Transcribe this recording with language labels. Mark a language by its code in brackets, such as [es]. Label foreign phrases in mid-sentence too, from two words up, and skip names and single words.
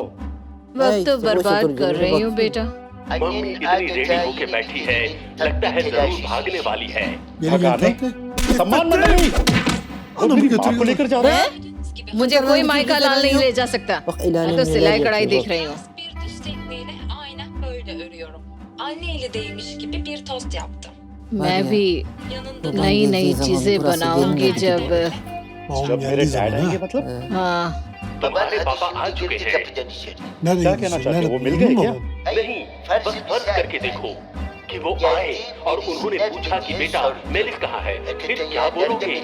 [hi] वक्त तो बर्बाद कर रही हूँ बेटा। मम्मी इतनी रेडी होके बैठी है, लगता है जरूर भागने वाली है। भगाने? सम्मान मत दे। वो मेरी माँ को लेकर जा रहा है। मुझे कोई माइका लाल नहीं ले जा सकता। मैं तो सिलाई कढ़ाई देख रही हूँ। [tr] Bir düz tekniğiyle aynen böyle örüyorum. Anne eli değmiş gibi bir tost yaptım. [hi] मैं भी [tr] Yanında [hi] नई नई चीजें बनाऊंगी जब मेरे डैड आएंगे मतलब? हाँ। तुम्हारे पापा आ चुके हैं। क्या कहना चाहते हो? वो मिल गए क्या? नहीं, बस फर्ज करके देखो कि वो आए और उन्होंने पूछा कि बेटा मेलिस कहाँ है, फिर क्या बोलोगे?